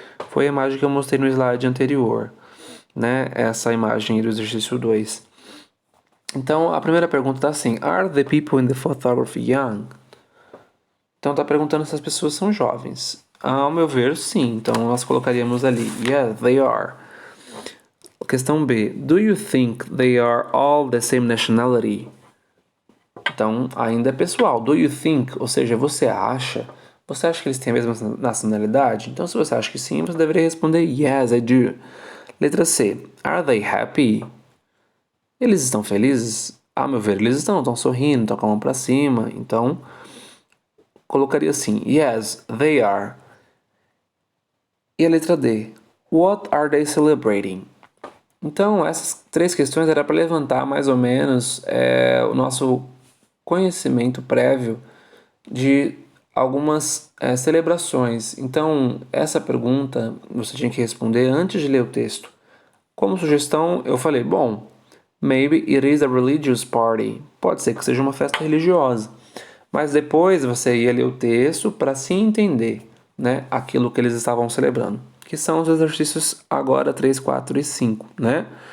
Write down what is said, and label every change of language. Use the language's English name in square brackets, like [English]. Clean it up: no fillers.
[Portuguese] Foi a imagem que eu mostrei no slide anterior, né? Essa imagem do exercício 2. Então, a primeira pergunta está assim: [English] Are the people in the photography young? [Portuguese] Então, está perguntando se as pessoas são jovens. Ao meu ver, sim. Então, nós colocaríamos ali: [English] Yeah, they are. Questão B: Do you think they are all the same nationality? [Portuguese] Então, ainda é pessoal. [English] Do you think? [Portuguese] Ou seja, você acha? Você acha que eles têm a mesma nacionalidade? Então, se você acha que sim, você deveria responder [English] Yes, I do. [Portuguese] Letra C. [English] Are they happy? [Portuguese] Eles estão felizes? A meu ver, eles estão sorrindo, estão com a mão pra cima. Então, colocaria assim: [English] Yes, they are. [Portuguese] E a letra D. [English] What are they celebrating? [Portuguese] Então, essas três questões era para levantar mais ou menos o nosso conhecimento prévio de algumas celebrações. Então, essa pergunta você tinha que responder antes de ler o texto. Como sugestão, eu falei, bom, [English] maybe it is a religious party. [Portuguese] Pode ser que seja uma festa religiosa. Mas depois você ia ler o texto para se entender, né, aquilo que eles estavam celebrando. Que são os exercícios agora 3, 4 e 5, né?